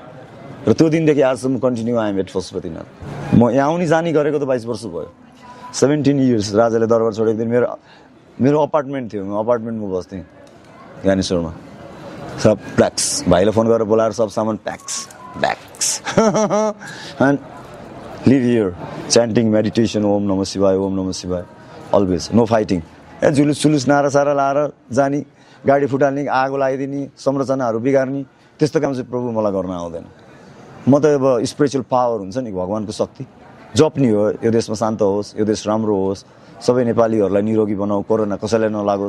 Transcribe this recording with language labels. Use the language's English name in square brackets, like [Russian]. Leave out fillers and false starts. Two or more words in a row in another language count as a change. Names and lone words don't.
[Nepali] र त्यो दिनदेखि आजसम्म कन्टिन्यू आएँ एट पशुपतिनाथ। म यहाँ आउने जाने गरेको त 22 वर्ष भयो। 17 इयर्स राजाले दरबार छोडेको दिन मेरो अपार्टमेन्ट थियो, म अपार्टमेन्टमा बस्थेँ ज्ञानेश्वरमा। सब प्याक्स, भाइलाई फोन गरेर बोलाएर सब सामान [English] packs and leave here chanting meditation [Sanskrit] ओम नमः शिवाय ओम नमः शिवाय [English] always, no fighting. [Nepali] जुलुस सुलुस नारा सारा लाएर जाने, गाडी फुटाल्ने, आगो लगाइदिने, संरचनाहरू बिगार्ने त्यस्तो काम चाहिँ प्रभु मलाई गर्न आउँदैन। म त अब [English] spiritual power [Nepali] हुन्छ नि भगवानको शक्ति जप्ने हो। यो देशमा शान्त होस्, यो देश राम्रो होस्, सबै नेपालीहरूलाई निरोगी बनाऊ, कोरोना कसैलाई नलागोस्।